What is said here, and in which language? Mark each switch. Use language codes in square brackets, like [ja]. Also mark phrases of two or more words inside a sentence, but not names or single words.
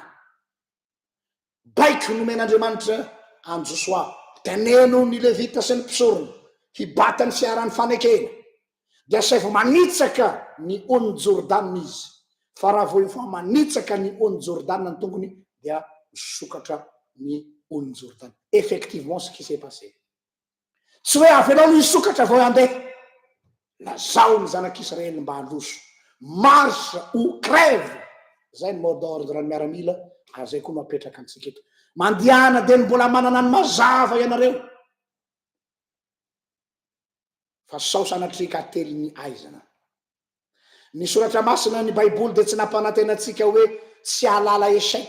[mg] Baiko nomen'Andriamanitra an Joshua, teneno ny Levita sy ny mpisorona hibata ny fiaran'ny fanekena, dia say vao manitsaka ny ony Jordan izy. Fa raha vao efa manitsaka ny ony Jordan ny tongony dia misokatra ny ony Jordan. [fr] Effectivement ce qui s'est passé. [mg] Tsy hoe avy anao hisokatra vao handeha. Lazao ny zanak'Israely mba handroso. [fr] Marche ou crève. [mg] Zay ny [fr] mot d'ordre [mg] ny miaramila, ary zay koa mapetraka antsika eto. Mandiana dia mbola manana ny mazava ianareo. Fa sao sanatrika ately ny aizana. Ny soratra masina ny Baiboly dia tsy nampanantenatsika hoe tsy halala échec.